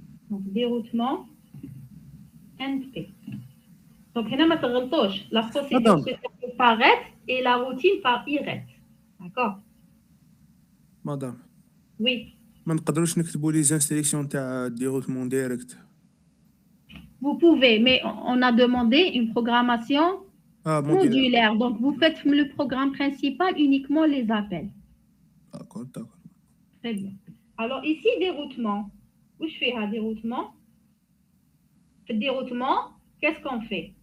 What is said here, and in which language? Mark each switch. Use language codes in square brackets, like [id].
[fr] Donc, déroutement, NP. Donc, هنا la procédure se fait par ret et la routine par iret. D'accord? [ar] مدام [fr] Oui. [ar] ما نقدروش نكتبوا لي زانستريكسيون تاع ديروتمون ديريكت [fr] Vous pouvez, mais on a demandé une programmation modulaire. Donc, vous faites le programme principal uniquement les appels. D'accord, d'accord. Très bien. Alors, ici, déroutement. Où je fais un déroutement? Le déroutement, qu'est-ce qu'on fait?